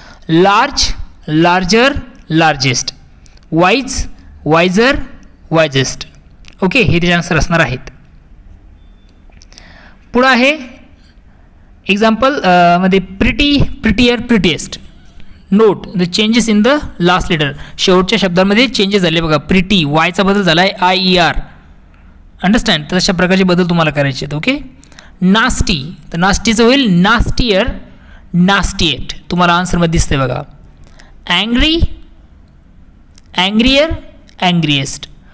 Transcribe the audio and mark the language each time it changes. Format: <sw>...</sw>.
<en>Large, larger, largest. Wise, wiser, wisest.</en> <mr>Okay, हे त्याचे answer असणार आहेत. पुढं आहे एक्झाम्पल मध्ये pretty, prettier, प्रिटिएस्ट.</mr> <en>Note the changes in the last letter.</en> <mr>शेवटच्या शब्दांमध्ये चेंजेस झाले बघा. प्रिटी, वायचा बदल झाला आहे IER. अंडरस्टँड. तर अशा प्रकारचे बदल तुम्हाला करायचे आहेत. ओके, नास्टी, तर नास्टीचं होईल नास्टियर, नास्टिएट. तुम्हाला आन्सरमध्ये दिसतंय बघा. अँग्री, अँग्रियर, अँग्रिएस्ट.</mr>